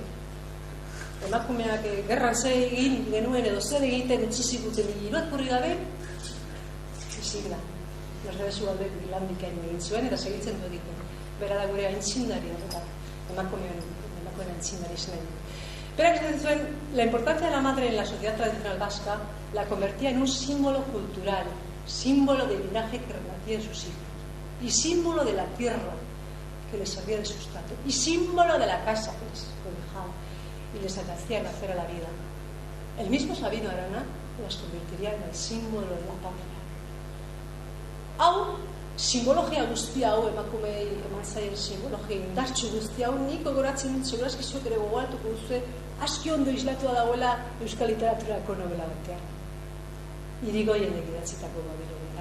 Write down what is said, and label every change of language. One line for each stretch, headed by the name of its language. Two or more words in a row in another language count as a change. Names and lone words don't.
Basque: Emakumeak gerran zer egin genuen edo zer egiten utzi ziguten irakurri gabe, ezin da. Mercedes Ugaldek lan bikain egin zuen eta segitzen du egiten. Bera da gure aintzindari horretan, emakumeen aintzindari zen. Berak esaten zuen,
Spanish: la importancia de la madre en la sociedad tradicional vasca la convertía en un símbolo cultural, símbolo del linaje que renacía en sus hijos, y símbolo de la tierra que les servía de sustrato, y símbolo de la casa que les cobijaba y les hacía nacer a la vida. El mismo Sabino Arana las convertiría en el símbolo de la patria.
Basque: Hau, simbologia guzti hau, emakumei eman zaien simbologia indartsu guzti hau, nik gogoratzen dut, segurazki zuek ere gogoaltuko duzue, aski ondo islatua dagoela euskal literaturako novela batean. Irigoienek idatzitako Babilonia.